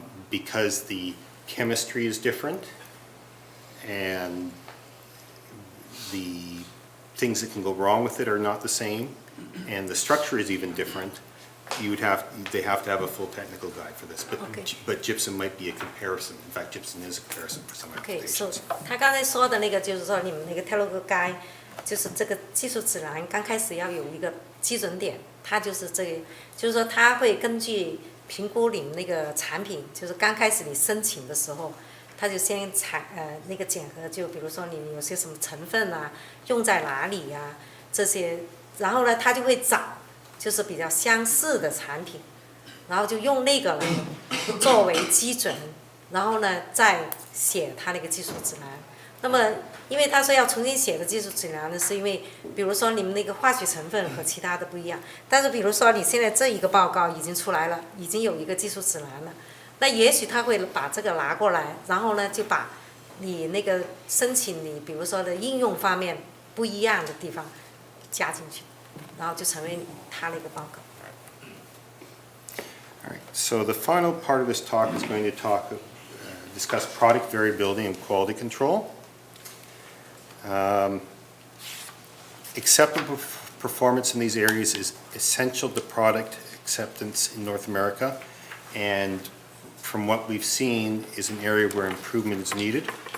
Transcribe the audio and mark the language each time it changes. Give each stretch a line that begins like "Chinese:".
English: Because the chemistry is different and the things that can go wrong with it are not the same, and the structure is even different, they have to have a full technical guide for this. Okay. But gypsum might be a comparison. In fact, gypsum is a comparison for some Okay, so applications.
Chinese: 他刚才说的那个就是说你们那个 technical guide，就是这个技术指南刚开始要有一个基准点，它就是这个，就是说它会根据评估你们那个产品，就是刚开始你申请的时候，它就先那个检核，就比如说你有些什么成分啊，用在哪里呀、这些，然后呢，它就会找就是比较相似的产品，然后就用那个来作为基准，然后呢再写它那个技术指南。那么，因为他说要重新写的技术指南呢，是因为比如说你们那个化学成分和其他的不一样，但是比如说你现在这一个报告已经出来了，已经有一个技术指南了，那也许他会把这个拿过来，然后呢就把你那个申请你比如说的应用方面不一样的地方加进去，然后就成为他那个报告。
English: All right, so the final part of this talk is going to discuss product variability and quality control. Acceptable performance in these areas is essential to product acceptance in North America, and from what we've seen is an area where improvement is needed.